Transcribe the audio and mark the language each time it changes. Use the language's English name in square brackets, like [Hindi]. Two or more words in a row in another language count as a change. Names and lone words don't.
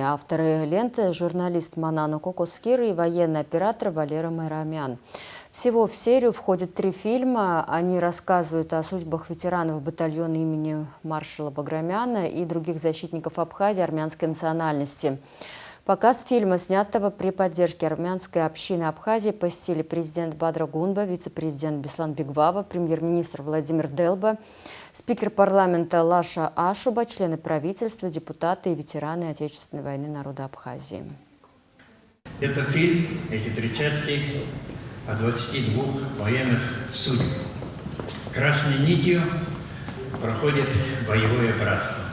[Russian] Авторы ленты – журналист Манана Кокоскир и военный оператор Валера Майрамян. Всего в серию входит 3 фильма. Они рассказывают о судьбах ветеранов батальона имени маршала Баграмяна и других защитников Абхазии армянской национальности. Показ фильма, снятого при поддержке армянской общины Абхазии, посетили президент Бадра Гунба, вице-президент Беслан Бигвава, премьер-министр Владимир Делба, спикер парламента Лаша Ашуба, члены правительства, депутаты и ветераны Отечественной войны народа Абхазии. Это фильм, эти 3 части, о 22 военных судеб. Красной нитью проходит боевое братство.